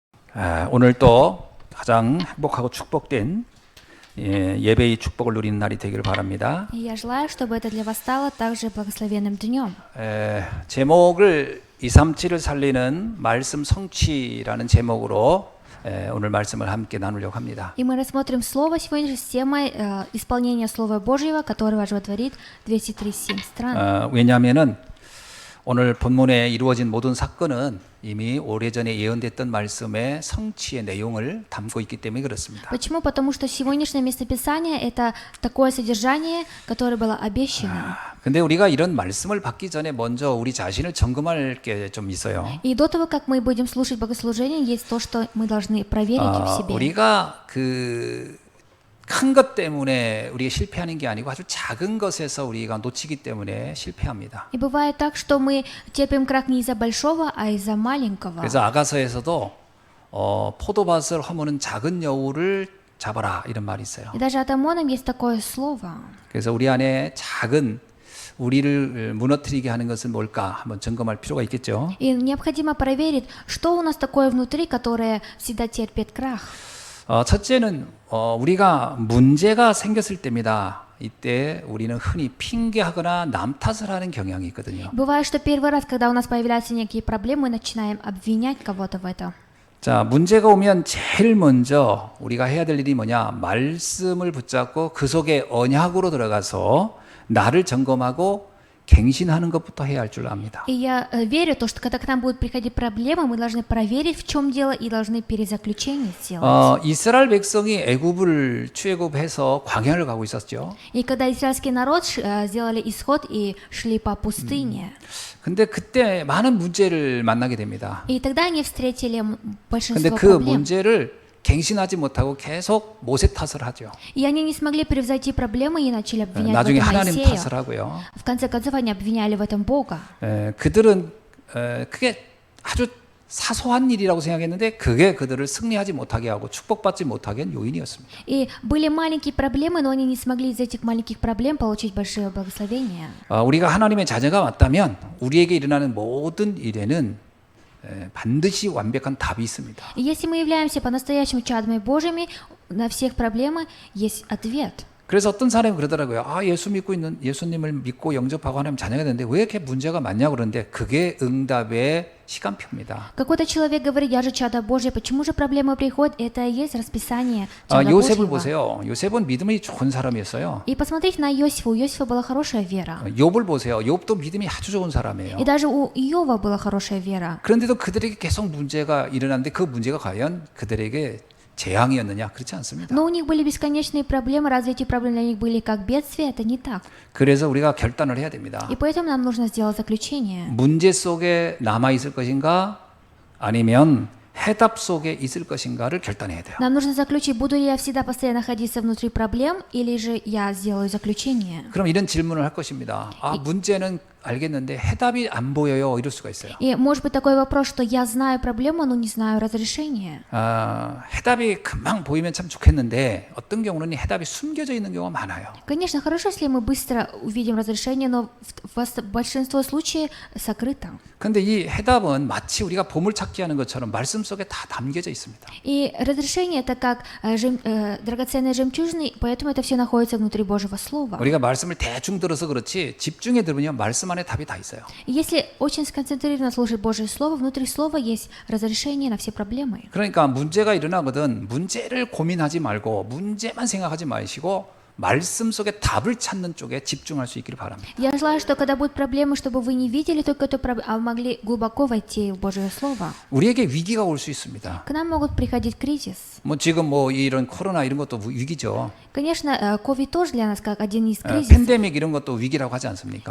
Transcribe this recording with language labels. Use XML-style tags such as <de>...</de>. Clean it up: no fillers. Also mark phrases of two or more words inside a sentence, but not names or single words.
<ko>오늘 또 가장 행복하고 축복된 예배의 축복을 누리는 날이 되기를 바랍니다.</ko> <ru>И я желаю, чтобы это для вас стало также благословенным днем.</ru> <ko>제목을 237을 살리는 말씀 성취라는 제목으로 오늘 말씀을 함께 나누려고 합니다.</ko> <ru>И мы рассмотрим слово сегодня с темой исполнения Слова Божьего, которое оживотворит 237 стран.</ru> <ko>왜냐하면은 오늘 본문에 이루어진 모든 사건은 이미 오래전에 예언됐던 말씀의 성취의 내용을 담고 있기 때문에 그렇습니다.</ko> <ru>Почему? Потому что сегодняшнее местописание – это такое содержание, которое было обещано.</ru> <ko>근데 우리가 이런 말씀을 받기 전에 먼저 우리 자신을 점검할 게 좀 있어요.</ko> <ru>И до того, как мы будем слушать богослужение, есть то, что мы должны проверить в себе.</ru> <ko>우리가 큰 것 때문에 우리가 실패하는 게 아니고 아주 작은 것에서 우리가 놓치기 때문에 실패합니다.</ko> <ru>И бывает так, что мы терпим крах не из-за большого, а из-за маленького.</ru> <ko>그래서 아가서에서도 포도밭을 허무는 작은 여우를 잡아라 이런 말이 있어요.</ko> <ru>И даже от Амонам есть такое слово.</ru> <ko>그래서 우리 안에 작은 우리를 무너뜨리게 하는 것은 뭘까 한번 점검할 필요가 있겠죠.</ko> <ru>И необходимо проверить, что у нас такое внутри, которое всегда терпит крах.</ru> <ko>첫째는 우리가 문제가 생겼을 때입니다. 이때 우리는 흔히 핑계하거나 남 탓을 하는 경향이 있거든요.</ko> <ru>Бывает, что первый раз, когда у нас появляются некие проблемы, мы начинаем обвинять кого-то в этом.</ru> <ko>자, 문제가 오면 제일 먼저 우리가 해야 될 일이 뭐냐? 말씀을 붙잡고 그 속에 언약으로 들어가서 나를 점검하고 갱신하는 것부터 해야 할 줄 압니다.</ko> <ru>И я верю, что когда к нам будут приходить проблемы, мы должны проверить, в чем дело, и должны перезаключение сделать.</ru> <ko>이스라엘 백성이 애굽을 출애굽해서 광야를 가고 있었죠.</ko> <ru>И когда израильский народ сделали исход и шли по пустыне,</ru> <ko>근데 그때 많은 문제를 만나게 됩니다.</ko> <ru>и тогда они встретили</ru> <ko>근데</ko> <ru>большинство</ru> <ko>그</ko> <ru>проблем.</ru> <ko>문제를 갱신하지 못하고 계속 모세 탓을 하죠.</ko> <ru>И они не смогли превзойти проблемы и начали обвинять в</ru> <ko>나중에</ko> <ru>этом</ru> <ko>하나님</ko> <ru>Моисея.</ru> <ko>탓을 하고요.</ko> <ru>В конце концов, они обвиняли в этом Бога.</ru> <ko>그들은 그게 아주 사소한 일이라고 생각했는데 그게 그들을 승리하지 못하게 하고 축복받지 못하게 한 요인이었습니다.</ko> <ru>И были маленькие проблемы, но они не смогли из этих маленьких проблем получить большое благословение.</ru> <ko>우리가 하나님의 자녀가 맞다면 우리에게 일어나는 모든 일에는 반드시 완벽한 답이 있습니다.</ko> <ru>И если мы являемся по-настоящему чадами Божьими, на всех проблемы есть ответ.</ru> <ko>그래서 어떤 사람이 그러더라고요. 예수님을 믿고 영접하고 하나님 자녀가 되는데 왜 이렇게 문제가 많냐고 그러는데 그게 응답의 시간표입니다.</ko> <ru>Какой-то человек говорит, я же чадо Божье, почему же проблемы приходят? Это и есть расписание чада</ru> <ko>요셉을</ko> <ru>Божьего.</ru> <ko>보세요. 요셉은 믿음이 좋은 사람이었어요.</ko> <ru>И посмотрите на Иосифа. У Иосифа была хорошая вера.</ru> <ko>욥을 보세요. 욥도 믿음이 아주 좋은 사람이에요.</ko> <ru>И даже у Иова была хорошая вера.</ru> <ko>그런데도 그들에게 계속 문제가 일어났는데 그 문제가 과연 그들에게 재앙이었느냐? 그렇지 않습니다.</ko> <ru>Но у них были бесконечные проблемы. Разве эти проблемы для них были как бедствие? Это не так.</ru> <ko>그래서 우리가 결단을 해야 됩니다.</ko> <ru>И поэтому нам нужно сделать заключение.</ru> <ko>문제 속에 남아 있을 것인가? 아니면 해답 속에 있을 것인가를 결단해야 돼요.</ko> <ru>Нам нужно заключить, буду ли я всегда постоянно находиться внутри проблем, или же я сделаю заключение.</ru> <ko>그럼 이런 질문을 할 것입니다. 문제는 알겠는데 해답이 안 보여요. 이럴 수가 있어요.</ko> <ru>И может быть такой вопрос, что я знаю проблему, но не знаю разрешения.</ru> <ko>해답이 금방 보이면 참 좋겠는데 어떤 경우는 해답이 숨겨져 있는 경우가 많아요.</ko> <ru>Конечно, хорошо, если мы быстро увидим разрешение, но большинство случаев сокрыто.</ru> <ko>근데 이 해답은 마치 우리가 보물찾기 하는 것처럼 말씀 속에 다 담겨져 있습니다.</ko> <ru>И разрешение это как драгоценные жемчужины, поэтому это все находится внутри Божьего Слова.</ru> <ko>우리가 말씀을 대충 들어서 그렇지 집중해 들으면 말씀 안에 답이 다 있어요.</ko> <ru>И если очень сконцентрированно слушать Божье Слово, внутри Слова есть разрешение на все проблемы.</ru> <ko>그러니까 문제가 일어나거든 문제를 고민하지 말고 문제만 생각하지 마시고 말씀 속에 답을 찾는 쪽에 집중할 수 있기를 바랍니다.</ko> <ru>Я желаю, что когда будут проблемы, чтобы вы не видели только эту проблему, а могли глубоко войти в Божье Слово.</ru> <ko>우리에게 위기가 올 수 있습니다.</ko> <ru>К нам могут приходить кризис.</ru> <ko>지금 이런 코로나 이런 것도 위기죠.</ko> <ru>Конечно, ковид тоже для нас как один из кризисов.</ru> <ko>팬데믹 이런 것도 위기라고 하지 않습니까?</ko>